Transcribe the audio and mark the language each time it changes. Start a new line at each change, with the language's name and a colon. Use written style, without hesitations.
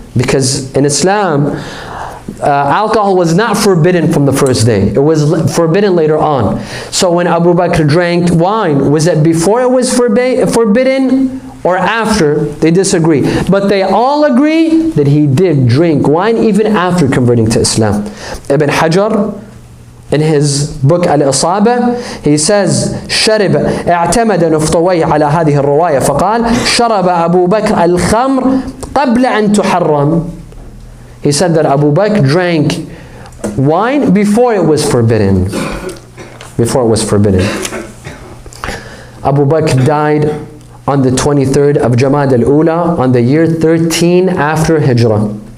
English: Because in Islam, alcohol was not forbidden from the first day. It was forbidden later on. So when Abu Bakr drank wine, was it before it was forbidden or after? They disagree. But they all agree that he did drink wine even after converting to Islam. Ibn Hajar, in his book Al-Isaba, he says,
Arabic: شرب اعتمد نفطويه على هذه الرواية فقال شرب أبو بكر الخمر قبل أن تحرم.
English: He said that Abu Bakr drank wine before it was forbidden. Before it was forbidden. Abu Bakr died on the 23rd of Jamad al-Ula on the year 13 after Hijrah.